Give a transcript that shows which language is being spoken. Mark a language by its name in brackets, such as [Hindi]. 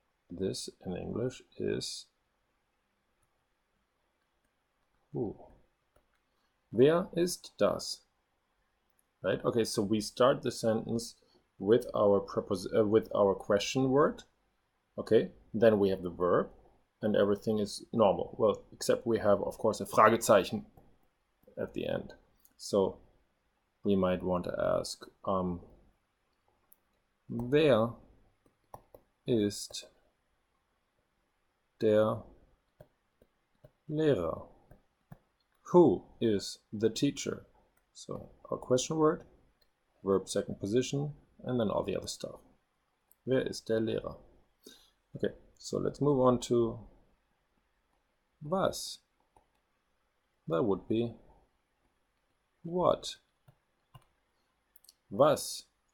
[English] This in English is who. [German] Wer ist das? Right? [English] Okay, so we start the sentence with our question word. Okay, then we have the verb, and everything is normal. Well, except we have, of course, a Fragezeichen at the end. So we might want to ask, [German] wer ist der Lehrer? [English] Who is the teacher? So our question word, verb second position, and then all the other stuff. [German] Wer ist der Lehrer? [English] Okay, so let's move on to was. That would be what. Was.